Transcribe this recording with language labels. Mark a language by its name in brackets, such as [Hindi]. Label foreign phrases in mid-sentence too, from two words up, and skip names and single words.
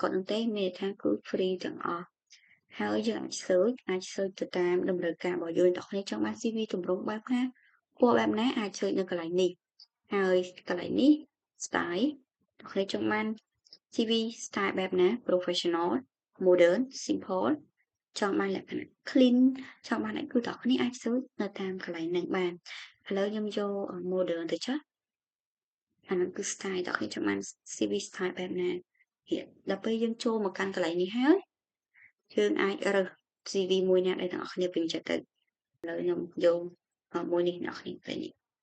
[Khmer] ដនឹងទេមានន័យថាគឺ free ទាំងអស់ហើយយើងអាច search ទៅតាមតម្រូវការរបស់យើងអ្នកគ្នាចង់បាន CV ទម្រង់បែបណាពណ៌បែបណា អាច search នៅកន្លែងនេះហើយកន្លែងនេះ style អ្នកគ្នាចង់បាន [English] CV style [Khmer] បែបណា [English] professional modern [Khmer] simple ចង់បានលក្ខណៈ clean ចង់បានអីគឺអ្នកគ្នាអាច search នៅតាមកន្លែងហ្នឹងបានឥឡូវខ្ញុំយក modern ទៅចុះអាហ្នឹងគឺ style អ្នកគ្នាចង់បាន [English] CV style [Khmer] បែបណាដល់ពេលយើងចូលមកកាន់កន្លែងនេះហើយយើងអាចរើស CV មួយណាដែលអ្នកគ្នាពេញចិត្តទៅឥឡូវខ្ញុំយកមួយនេះអ្នកគ្នាឃើញនេះ